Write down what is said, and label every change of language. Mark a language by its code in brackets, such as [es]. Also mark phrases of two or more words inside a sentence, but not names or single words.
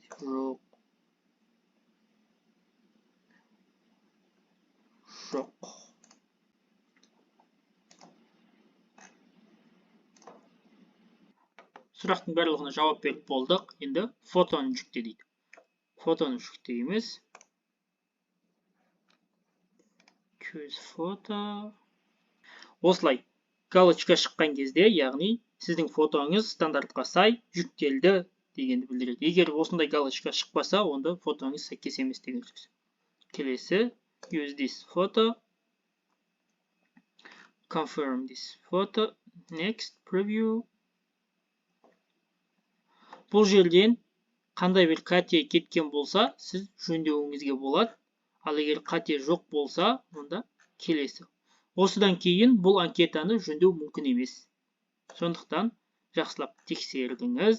[kk] Жоқ. Жоқ. Сұрақтың барлығына жауап беріп болдық. Енді фотоны жүкте дейді. Фотоны жүктейміз. [en] Choose photo. [kk] Осылай галочка шыққан кезде, яғни сіздің фотоңыз стандартқа сай жүктелді дегенді білдіреді. Егер осындай галочка шықпаса, онда фотоңыз сәйкес емес деген сөз. Келесі, [en] use this photo. Confirm this photo. Next, preview. [kk] Бұл жерден қандай бір қате кеткен болса, сіз жөндеуіңізге болады. Ал егер қате жоқ болса, онда келесі. Осыдан кейін бұл анкетаны жөндеу мүмкін емес. Сондықтан жақсылап тексердіңіз.